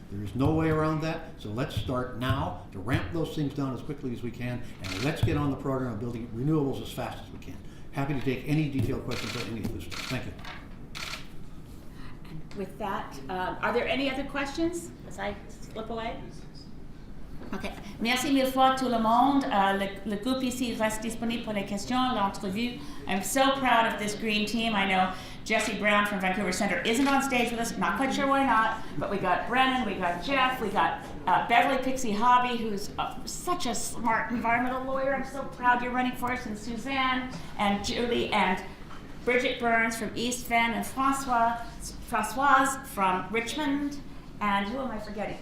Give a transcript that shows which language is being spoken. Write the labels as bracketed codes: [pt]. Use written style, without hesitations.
[en] There is no way around that, so let's start now to ramp those things down as quickly as we can, and let's get on the program of building renewables as fast as we can. Happy to take any detailed questions on any of this. Thank you. And with that, are there any other questions as I slip away? OK. [fr] Merci mille fois tout le monde. Le groupe ici reste disponible pour les questions, l'entrevue. [en] I'm so proud of this green team. I know Jesse Brown from Vancouver Centre isn't on stage with us. Not quite sure why not. But we got Brennan, we got Jeff, we got Beverly Pixie Hobby, who's such a smart environmental lawyer. I'm so proud you're running for us. And Suzanne and Julie and Bridget Burns from East Van and Françoise from Richmond. And who am I forgetting?